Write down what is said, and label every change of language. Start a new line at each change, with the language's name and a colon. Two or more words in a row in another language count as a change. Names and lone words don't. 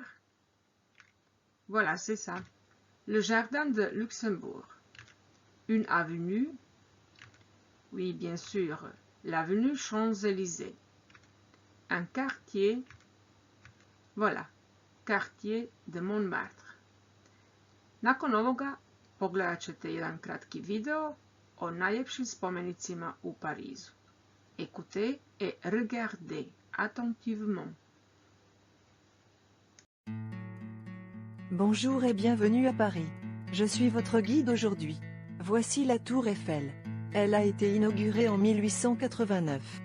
French: Voilà, c'est ça. Le jardin de Luxembourg. Une avenue. Oui, bien sûr, l'avenue Champs-Élysées. Un quartier. Voilà, quartier de Montmartre.
Croatian: Nakon ovoga pogledat ćete jedan kratki video o najljepšim spomenicima u Parizu.
French: Écoutez et regardez attentivement. Bonjour et bienvenue à Paris. Je suis votre guide aujourd'hui. Voici la tour Eiffel. Elle a été inaugurée en 1889.